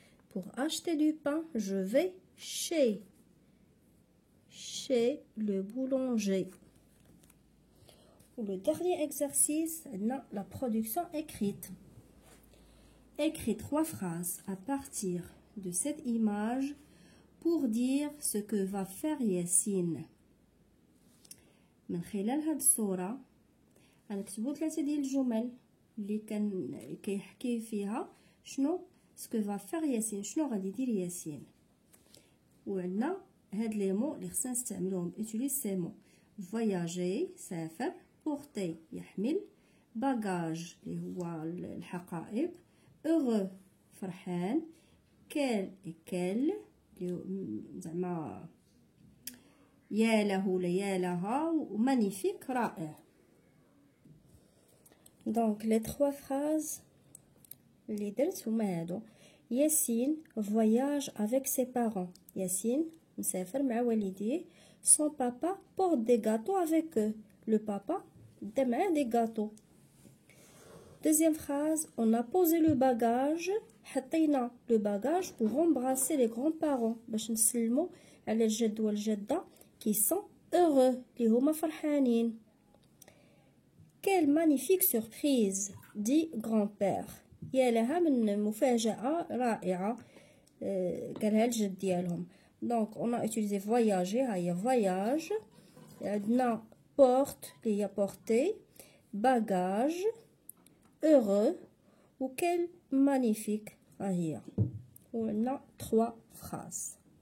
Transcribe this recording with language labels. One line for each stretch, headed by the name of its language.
French: Pour acheter du pain, je vais chez le boulanger. Pour le dernier exercice, la production écrite. Écris 3 phrases à partir de cette image pour dire ce que va faire Yassine.
Arabic: من خلال هاد الصورة غنكتبو 3 ديال الجمل اللي كيحكي فيها شنو
French: ce que va faire
Arabic: ياسين، شنو غادي يدير ياسين. وعندنا هاد لي مو اللي خصنا نستعملوهم.
French: utilise ces mots.
Arabic: voyager سافر، porter يحمل، bagage اللي هو الحقائب، heureux فرحان، quel اللي زعما يا له ولا يا لها، ومانيفيك رائع.
French: Donc les 3 phrases
Arabic: اللي درت هما هادو.
French: ياسين voyage avec ses parents.
Arabic: ياسين مسافر مع والديه.
French: Son papa porte des gâteaux avec eux. Le papa
Arabic: دا معاه
French: des gâteaux. Deuxième phrase, on a posé le bagage.
Arabic: حطينا
French: le bagage pour embrasser les grands-parents
Arabic: باش نسلموا على الجد والجدة
French: qui sont heureux
Arabic: اللي هما فرحانين.
French: Quelle magnifique surprise, dit grand-père.
Arabic: يا لها من مفاجأة رائعة قالها الجد ديالهم.
French: Donc on a utilisé voyager.
Arabic: هاهي
French: voyage. عندنا porte اللي هي porter. bagage heureux ou quel magnifique. On a 3 phrases.